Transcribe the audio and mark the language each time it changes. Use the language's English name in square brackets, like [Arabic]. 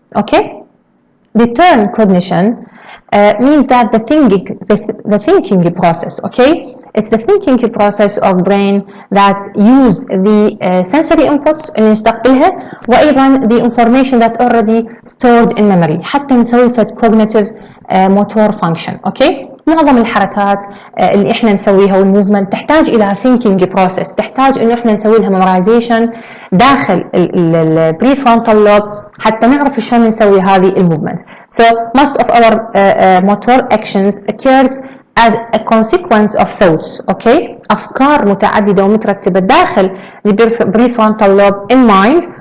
[English] Okay, the term cognition means that the thinking process. Okay, it's the thinking process of brain that use the sensory inputs [Arabic] اللي نستقبلها وأيضا [English] the information that already stored in memory [Arabic] حتى نسوي [English] cognitive motor function. Okay. [Arabic] معظم الحركات اللي احنا نسويها والموفمنت تحتاج الى [English] thinking process، [Arabic] تحتاج انه احنا نسوي لها memorization داخل البريفرونتال لوب حتى نعرف شلون نسوي هذه الموفمنت. [English] So most of our motor actions occurs as a consequence of thoughts. [Arabic] Okay, افكار متعدده ومترتبه داخل البريفرونتال لوب [English] in mind.